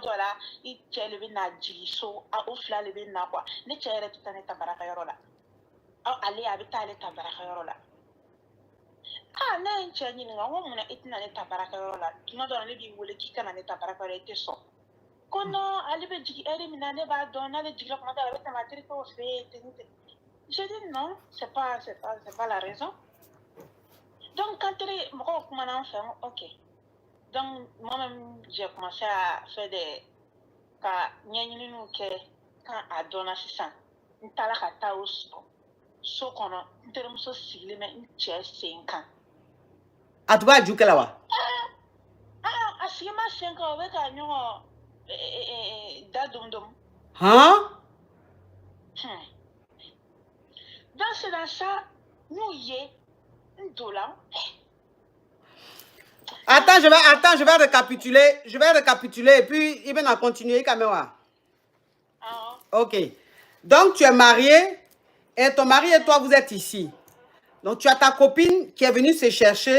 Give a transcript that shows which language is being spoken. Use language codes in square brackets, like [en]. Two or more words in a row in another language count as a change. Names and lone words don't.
[bm] dɔ la i cɛ de bɛ na jigin so o fila de bɛ na quoi ne cɛ yɛrɛ tɛ taa ne ta baarakɛyɔrɔ la ale a bɛ taa ale ta baarakɛyɔrɔ la ne ye n cɛ ɲininka n ko munna i tɛna ne ta baarakɛyɔrɔ la tuma dɔ la ne b'i wele k'i kana ne ta baarakɛyɔrɔ i tɛ sɔn ko non ale bɛ jigin heure min na ne b'a dɔn n'ale jiginna kuma dɔ la a bɛ tɛmɛ a terikɛw fɛ yen [fr] j'ai dit non c'est pas la raison. Donc, quand [bm] mɔgɔw kumana an fɛ [fr] ok donc moi-même j'ai commencé à faire [bm] ka ɲɛɲininiw kɛ quand a dɔnna sisan n taara ka taa o so kɔnɔ n terimuso sigilen bɛ n cɛ sen kan. A tun b'a ju kɛ la wa? a sigi ma sen kan o bɛ ka ɲɔgɔn da dom-dom. [fr] donc c'est dans ça [bm] n'u ye n donna. [fr] Attends, je vais récapituler. Je vais récapituler et puis il va continuer quand même. Ok. Donc tu es marié et ton mari et toi vous êtes ici. Donc tu as ta copine qui est venue se chercher.